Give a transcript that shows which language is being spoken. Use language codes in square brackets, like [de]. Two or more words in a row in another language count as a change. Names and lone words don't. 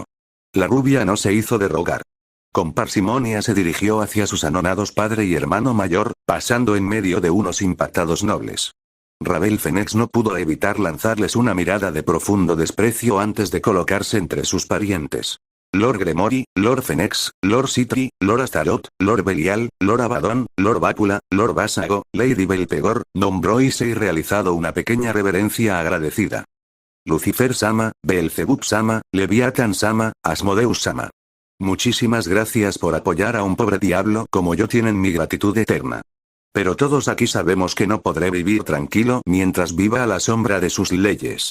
[es] La rubia no se hizo de rogar. Con parsimonia se dirigió hacia sus anonados padre y hermano mayor, pasando en medio de unos impactados nobles. Ravel Fenix no pudo evitar lanzarles una mirada de profundo desprecio antes de colocarse entre sus parientes. Lord Gremory, Lord Fenix, Lord Citri, Lord Astaroth, Lord Belial, Lord Abaddon, Lord Bácula, Lord Vásago, Lady Belpegor, nombró Issei realizado una pequeña reverencia agradecida. Lucifer-sama, Beelzebub-sama, Leviathan-sama, Asmodeus-sama. Muchísimas gracias por apoyar a un pobre diablo como yo, tienen mi gratitud eterna. Pero todos aquí sabemos que no podré vivir tranquilo mientras viva a la sombra de sus leyes.